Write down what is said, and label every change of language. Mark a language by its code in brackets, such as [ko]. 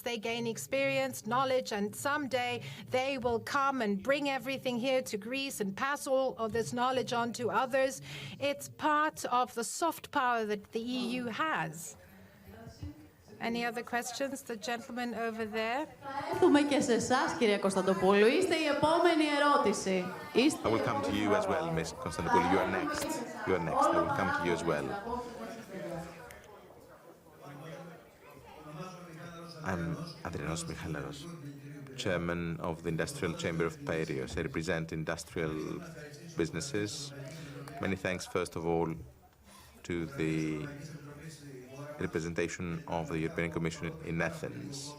[en] They gain experience, knowledge, and someday they will come and bring everything here to Greece and pass all of this knowledge on to others. It's part of the soft power that the EU has. Any other questions? The gentleman over there. [el] Έχουμε και σε εσάς, κυρία Κωνσταντοπούλου. Είστε η επόμενη ερώτηση. [en] I will come to you as well, Ms. Konstantopoulou. You are next. You are next. I will come to you as well. I'm Adrianos Michalaros, chairman of the Industrial Chamber of Piraeus. I represent industrial businesses. Many thanks, first of all, to the representation of the European Commission in Athens.